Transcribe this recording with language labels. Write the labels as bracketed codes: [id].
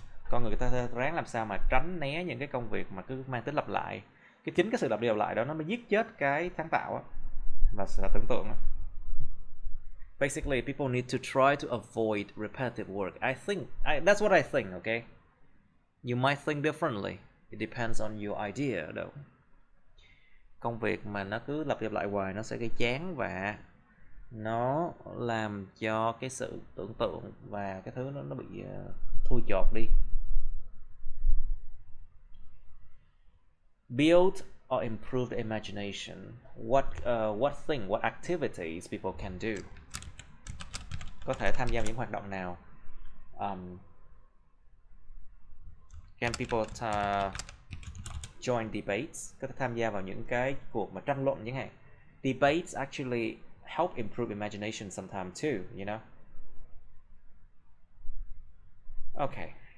[vi] Con người ta ráng làm sao mà tránh né những cái công việc mà cứ mang tính lặp lại. Chính cái sự lặp đi lặp lại đó nó mới giết chết cái sáng tạo á, và sự tưởng tượng á. [en] Basically, people need to try to avoid repetitive work. That's what I think, okay? You might think differently. It depends on your idea, though. [vi] Công việc mà nó cứ lặp đi lặp lại hoài nó sẽ gây chán và nó làm cho cái sự tưởng tượng và cái thứ nó bị thui chột đi. [en] Build or improve the imagination. What activities people can do? [vi] Có thể tham gia vào những hoạt động nào? [en] Can people join debates? [vi] Có thể tham gia vào những cái cuộc mà tranh luận chẳng hạn. [en] Debates actually help improve imagination sometimes too, you know? Okay.